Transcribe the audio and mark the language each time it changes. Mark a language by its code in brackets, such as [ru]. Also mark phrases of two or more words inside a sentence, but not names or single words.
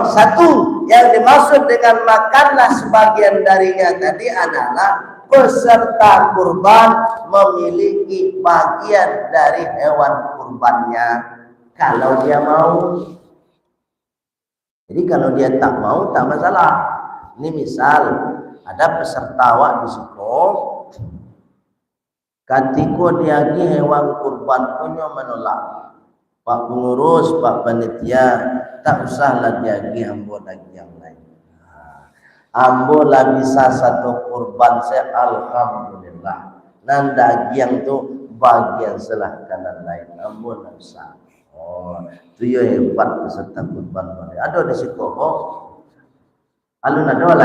[id] Satu, yang dimaksud dengan makanlah sebagian darinya tadi adalah peserta kurban memiliki bagian dari hewan kurbannya kalau dia mau. Jadi kalau dia tak mau tak masalah. Ini misal ada peserta awak di situ, ketika dia hewan kurban punya menolak, Pak pengurus, Pak panitia, [min] tak usahlah diagi ambo lagi yang lain. Ambo lah bisa satu kurban saya, alhamdulillah. Nan daging tu bagian selah kanan lain, ambo lah bisa. Oh, tu yo hebat peserta kurban. Ada di situ kok. Alun ada lah.